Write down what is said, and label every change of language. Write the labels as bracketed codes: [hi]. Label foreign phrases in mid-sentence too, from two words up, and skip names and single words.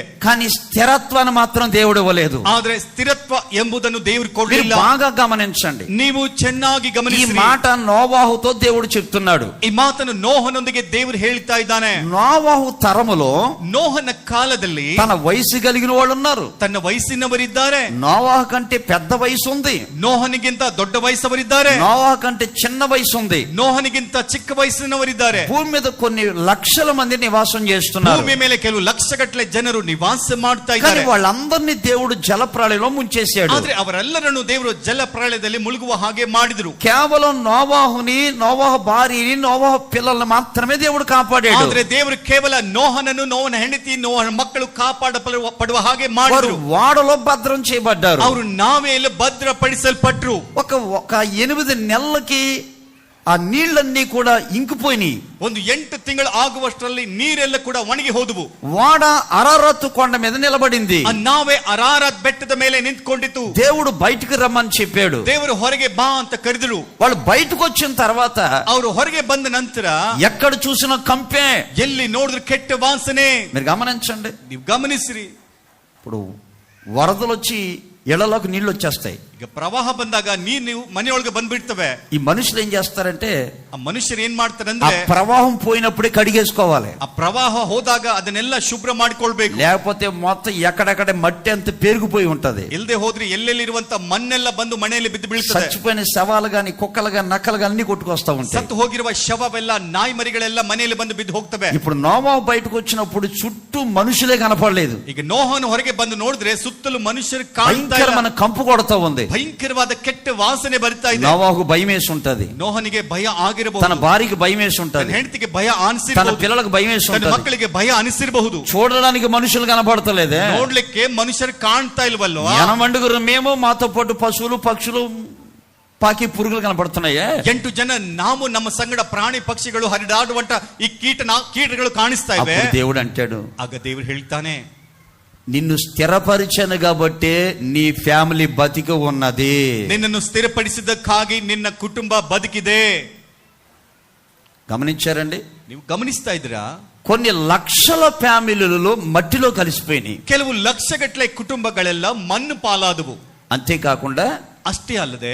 [te] కానీ స్థిరత్వాన్ని మాత్రం దేవుడు ఇవ్వలేదు. [kn] ಆದ್ರೆ ಸ್ಥಿರತ್ವ ಎಂಬುದನ್ನು ದೇವರು [te] మీరు [kn] ಕೊಡಲಿಲ್ಲ. [te] బాగా గమనించండి. [kn] ನೀವು ಚೆನ್ನಾಗಿ [te] ఈ [kn] ಗಮನಿಸಿ. [te] మాట నోవాహుతో దేవుడు చెప్తున్నాడు. [kn] ಈ ಮಾತನ್ನು ನೋಹನೊಂದಿಗೆ ದೇವರು ಹೇಳ್ತಾ ಇದ್ದಾನೆ. [te] నోవాహు తరములో [kn] ನೋಹನ ಕಾಲದಲ್ಲಿ [te] తన వయసు కలిగిన వాళ్ళు ఉన్నారు. [kn] ತನ್ನ ವಯಸ್ಸಿನವರಿದ್ದಾರೆ. [te] నోవాహు కంటే పెద్ద వయసు ఉంది, [kn] ನೋಹನಿಗಿಂತ ದೊಡ್ಡ ವಯಸ್ಸವರಿದ್ದಾರೆ, [te] నోవాహు కంటే చిన్న వయసు ఉంది. [kn] ನೋಹನಿಗಿಂತ ಚಿಕ್ಕ ವಯಸ್ಸಿನವರಿದ್ದಾರೆ. [te] భూమి మీద కొన్ని లక్షల మంది నివాసం చేస్తున్నారు. [kn] ಭೂಮಿ ಮೇಲೆ ಕೆಲವು ಲಕ್ಷಗಟ್ಟಲೆ ಜನರು ನಿವಾಸ ಮಾಡ್ತಾ [te] కానీ [kn] ಇದ್ದಾರೆ. [te] వాళ్ళందరినీ దేవుడు జలప్రళయంలో ముంచేశాడు. [kn] ಆದ್ರೆ ಅವರೆಲ್ಲರನ್ನು ದೇವರು ಜಲ ಪ್ರಳಯದಲ್ಲಿ ಮುಳುಗುವ ಹಾಗೆ ಮಾಡಿದ್ರು. [te] కేవలం నోవాహుని, నోవాహు భార్యని, నోవాహు పిల్లల్ని మాత్రమే దేవుడు కాపాడాడు. [kn] ಆದ್ರೆ ದೇವರು ಕೇವಲ ನೋಹನನ್ನು, ನೋಹನ ಹೆಂಡತಿ, ನೋಹನ ಮಕ್ಕಳು ಕಾಪಾಡಪಡುವ ಹಾಗೆ [te] వారు [kn] ಮಾಡಿದ್ರು. [te] వాడలో భద్రం చేయబడ్డారు. [kn] ಅವರು ನಾವೆಯಲ್ಲಿ ಭದ್ರಪಡಿಸಲ್ಪಟ್ರು. [te] ఒక 8 నెలలకి ఆ నీళ్ళన్నీ కూడా ఇంకిపోయినాయి. [kn] ಒಂದು 8 ತಿಂಗಳು ಆಗುವಷ್ಟರಲ್ಲಿ ನೀರೆಲ್ಲ ಕೂಡ ಒಣಗಿ ಹೋದವು. [te] వాడ అరారతు కొండ మీద నిలబడింది. [kn] ಆ ನಾವೇ ಅರಾರತ್ ಬೆಟ್ಟದ ಮೇಲೆ ನಿಂತ್ಕೊಂಡಿತು. [te] దేవుడు బయటికి రమ్మని చెప్పాడు. [kn] ದೇವರು ಹೊರಗೆ ಬಾ ಅಂತ ಕರೆದರು. [te] వాళ్ళు బయటకు వచ్చిన తర్వాత [kn] ಅವರು ಹೊರಗೆ ಬಂದ ನಂತರ [te] ఎక్కడ చూసినా కంపే. [kn] ಎಲ್ಲಿ ನೋಡಿದ್ರು ಕೆಟ್ಟ ವಾಸನೆ. [te] మీరు గమనించండి. [kn] ನೀವು ಗಮನಿಸ್ರಿ. [te] ఇప్పుడు వరదలు వచ్చి ఇళ్లలోకి నీళ్లు వచ్చేస్తాయి. [kn] ಈಗ ಪ್ರವಾಹ ಬಂದಾಗ ನೀರು ಮನೆಯೊಳಗೆ ಬಂದ್ಬಿಡ್ತವೆ. [te] ఈ మనుషులు ఏం చేస్తారంటే [kn] ಆ ಮನುಷ್ಯರು ಏನ್ ಮಾಡ್ತಾರೆ [te] ఆ [kn] ಅಂದ್ರೆ [te] ప్రవాహం పోయినప్పుడే కడిగేసుకోవాలి. [kn] ಆ ಪ್ರವಾಹ ಹೋದಾಗ ಅದನ್ನೆಲ್ಲ ಶುಭ್ರ ಮಾಡಿಕೊಳ್ಬೇಕು. [te] లేకపోతే మొత్తం ఎక్కడెక్కడ మట్టి అంత పెరిగిపోయి ఉంటది. [kn] ಇಲ್ಲದೆ ಹೋದ್ರೆ ಎಲ್ಲೆಲ್ಲಿರುವಂತ ಮಣ್ಣೆಲ್ಲ ಬಂದು ಮನೆಯಲ್ಲಿ ಬಿದ್ದು ಬೀಳ್ತದೆ. [te] చచ్చిపోయిన శవాలు గాని, కుక్కలు గాని, నక్కలు గాని అన్ని కొట్టుకొస్తా ఉంటాయి. [kn] ಸತ್ತು ಹೋಗಿರುವ ಶವವೆಲ್ಲ, ನಾಯಿ ಮರಿಗಳೆಲ್ಲ ಮನೆಯಲ್ಲಿ ಬಂದು ಬಿದ್ದು ಹೋಗ್ತವೆ. [te] ఇప్పుడు నోవాహు బయటకు వచ్చినప్పుడు చుట్టూ మనుషులే కనపడలేదు. [kn] ಈಗ ನೋಹನು ಹೊರಗೆ ಬಂದು ನೋಡಿದ್ರೆ ಸುತ್ತಲೂ ಮನುಷ್ಯರು ಕಾಣ್ತಾ ಇಲ್ಲ. [te] భయంకరమైన కంపు కొడతా ఉంది. [kn] ಭಯಂಕರವಾದ ಕೆಟ್ಟ ವಾಸನೆ ಬರ್ತಾ ಇದೆ. [te] నోవాహుకు భయం వేసి ఉంటది, [kn] ನೋಹನಿಗೆ ಭಯ [te] తన [kn] ಆಗಿರಬಹುದು, [te] భార్యకి భయం వేసి ఉంటది, [kn] ಹೆಂಡತಿಗೆ ಭಯ [te] తన [kn] ಅನಿಸಿರಬಹುದು, [te] పిల్లలకు భయం వేసి [kn] ತನ್ನ [te] ఉంటది. [kn] ಮಕ್ಕಳಿಗೆ ಭಯ ಅನಿಸಿರಬಹುದು. [te] చూడడానికి మనుషులు కనపడతలేదే. [kn] ನೋಡ್ಲಿಕ್ಕೆ ಮನುಷ್ಯರು ಕಾಣ್ತಾ ಇಲ್ವಲ್ವಾ? [te] ఎనమండుగురు మేము, మాతో పాటు పశువులు, పక్షులు, పాకి పురుగులు కనపడుతున్నాయే. [kn] 8 ಜನ ನಾವು, ನಮ್ಮ ಸಂಗಡ ಪ್ರಾಣಿ ಪಕ್ಷಿಗಳು ಹರಿದಾಡುವಂತ ಈ ಕೀಟಗಳು ಕಾಣಿಸ್ತಾ ಇವೆ. [te] అప్పుడు దేవుడు అంటాడు, [kn] ಆಗ ದೇವರು ಹೇಳ್ತಾನೆ, [te] నిన్ను స్థిరపరిచాను కాబట్టే నీ ఫ్యామిలీ బతికి ఉన్నది. [kn] ನಿನ್ನನ್ನು ಸ್ಥಿರಪಡಿಸಿದ್ದಕ್ಕಾಗಿ ನಿನ್ನ ಕುಟುಂಬ ಬದುಕಿದೆ. [te] గమనించారండి? [kn] ನೀವು ಗಮನಿಸ್ತಾ ಇದ್ದೀರಾ? [te] కొన్ని లక్షల ఫ్యామిలీలలో మట్టిలో కలిసిపోయినాయి. [kn] ಕೆಲವು ಲಕ್ಷಗಟ್ಟಲೆ ಕುಟುಂಬಗಳೆಲ್ಲ ಮಣ್ಣು ಪಾಲಾದವು. [te] అంతేకాకుండా [kn] ಅಷ್ಟೇ ಅಲ್ಲದೆ